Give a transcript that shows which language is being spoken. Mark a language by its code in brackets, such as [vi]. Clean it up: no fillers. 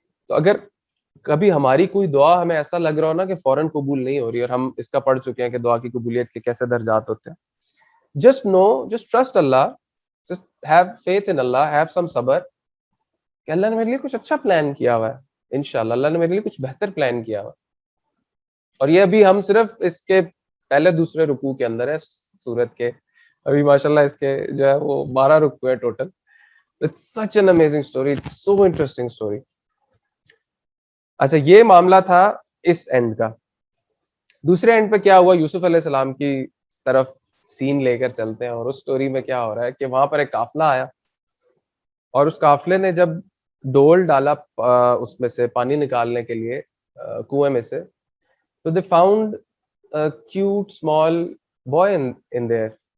[ur] تو اگر کبھی ہماری کوئی دعا ہمیں ایسا لگ رہا ہو نا کہ فوراً قبول نہیں ہو رہی، اور ہم اس کا پڑھ چکے ہیں کہ دعا کی قبولیت کے کیسے درجات ہوتے ہیں، [en] just know, just trust Allah, just have faith in Allah, have some [ur] صبر کہ اللہ نے میرے لیے کچھ اچھا پلان کیا ہوا ہے، انشاءاللہ اللہ نے میرے لیے کچھ بہتر پلان کیا ہوا ہے. اور یہ ابھی ہم صرف اس کے پہلے دوسرے رکوع کے اندر ہے سورت کے، ابھی ماشاءاللہ اس کے جو ہے وہ 12 رکوع ہے total. [en] It's such an amazing story, it's so interesting story. [ur] اچھا یہ معاملہ تھا اس اینڈ کا. دوسرے اینڈ پہ کیا ہوا، یوسف علیہ السلام کی طرف سین لے کر چلتے ہیں، اور اس سٹوری میں کیا ہو رہا ہے کہ وہاں پر ایک قافلہ آیا، اور اس قافلے نے جب ڈول ڈالا اس میں سے پانی نکالنے کے لیے کنویں میں سے، تو [en] they found a cute small boy in there.